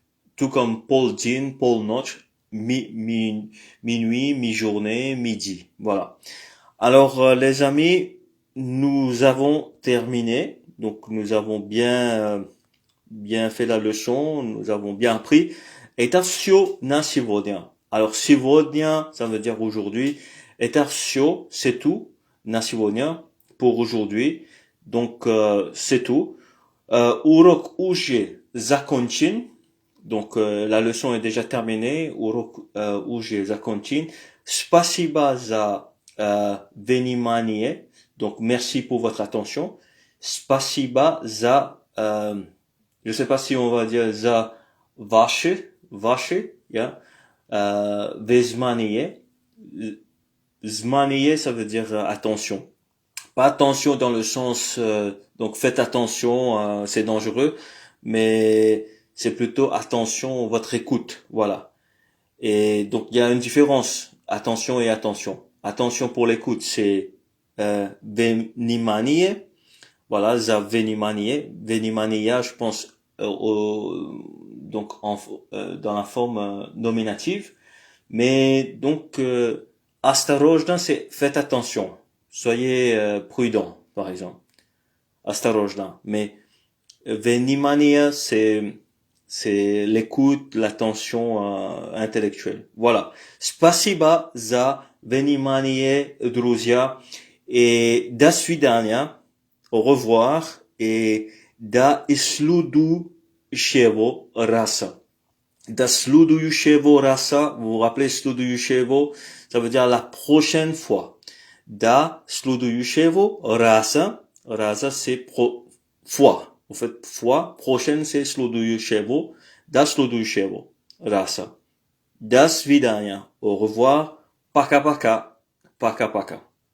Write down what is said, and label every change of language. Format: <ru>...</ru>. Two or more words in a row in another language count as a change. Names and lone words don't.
<fr>Tout comme polnoch, minuit, mi-journée, midi. Voilà. Alors, les amis, nous avons terminé. Donc, nous avons bien fait la leçon, nous avons bien appris.</fr> <ru>Это всё на сегодня.</ru> <fr>Alors, сегодня, ça veut dire aujourd'hui.</fr> <ru>Это всё,</ru> <fr>c'est tout.</fr> <ru>На сегодня,</ru> <fr>pour aujourd'hui. Donc, c'est tout.</fr> <ru>Урок уже закончен.</ru> <fr>Donc, la leçon est déjà terminée.</fr> <ru>Урок уже закончен. Спасибо за внимание.</ru> <fr>Donc, merci pour votre attention.</fr> <ru>Спасибо за,</ru> <fr>je sais pas si on va dire за vache, yeah.</fr> <ru>Внимание. Внимание,</ru> <fr>ça veut dire attention. Pas attention dans le sens, donc faites attention, c'est dangereux, mais c'est plutôt attention, votre écoute, voilà. Et donc il y a une différence, attention et attention. Attention pour l'écoute, c'est внимание, voilà,</fr> <ru>за внимание, внимание,</ru> <fr>je pense donc dans la forme nominative, mais donc осторожно, c'est faites attention, soyez prudent, par exemple. Осторожно, mais внимание, c'est l'écoute, l'attention intellectuelle. Voilà.</fr> <ru>Спасибо за внимание, друзья.</ru> <fr>Et</fr> <ru>до свидания,</ru> <fr>au revoir, et</fr> <ru>до следующего раза. До следующего раза,</ru> <fr>vous vous rappelez следующего, ça veut dire la prochaine fois.</fr> <ru>До следующего раза, раза</ru> <fr>c'est fois. En fait, fois, prochaine c'est следующего,</fr> <ru>до следующего раза. До свидания,</ru> <fr>au revoir,</fr> <ru>пока-пока, пока-пока.</ru>